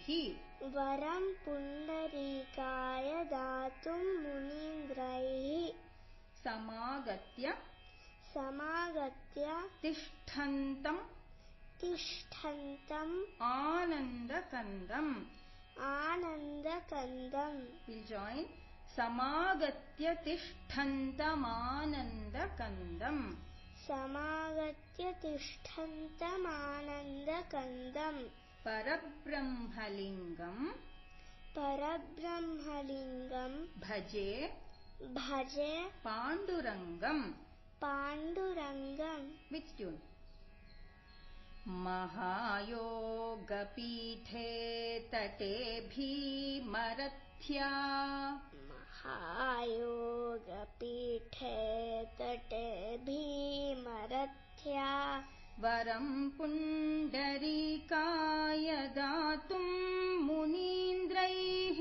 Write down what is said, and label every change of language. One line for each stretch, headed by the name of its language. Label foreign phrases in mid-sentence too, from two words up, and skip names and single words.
Sanskrit: ವರಂ ಪುಂಡರೀಕಾಯ ದಾತುಂ ಮುನೀಂದ್ರೈಃ. ಸಮಾಗತ್ಯ ಸಮಾಗತ್ಯ ತಿಷ್ಠಂತಂ ತಿಷ್ಠಂತಂ ಆನಂದಕಂದಂ. ಆನಂದಕಂದಂ.
English: We'll join.
Sanskrit: ಸಮಾಗತ್ಯ ತಿಷ್ಠಂತಮಾನಂದಕಂದಂ. ಸಮಾಗತ್ಯ ತಿಷ್ಠಂತಮಾನಂದಕಂದಂ. ಪರಬ್ರಹ್ಮಲಿಂಗಂ ಪರಬ್ರಹ್ಮಲಿಂಗಂ ಭಜೆ ಭಜೆ ಪಾಂಡುರಂಗಂ. ಪಾಂಡುರಂಗಂ.
English: With tune.
Sanskrit: ಮಹಾಯೋಗಪೀಠೆ ತಟೆ ಭೀಮರಥ್ಯ. ಮಹಾಯೋಗಪೀಠೆ ತಟೆ ಭೀಮರಥ್ಯ. ವರಂ ಪುಂಡರೀಕಾಯ ದಾತುಂ ಮುನೀಂದ್ರೈಃ.